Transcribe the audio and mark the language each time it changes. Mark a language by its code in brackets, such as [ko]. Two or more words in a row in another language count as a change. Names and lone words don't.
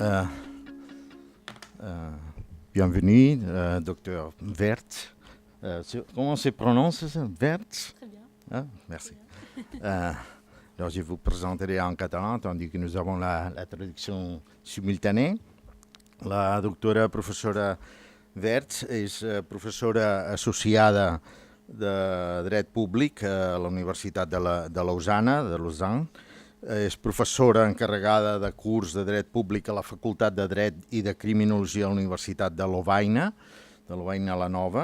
[fr] Bienvenue, docteur Wertz. Comment se prononce ça? Wertz? Très bien. Ah, merci. Alors, je vous présenterai en catalan, tandis que nous avons la traduction simultanée. [ca] La doctora professora Wertz és professora associada de dret públic a la Universitat de Lausanne. És professora encarregada de curs de dret públic a la Facultat de Dret i de Criminologia a la Universitat de Lovaina la Nova.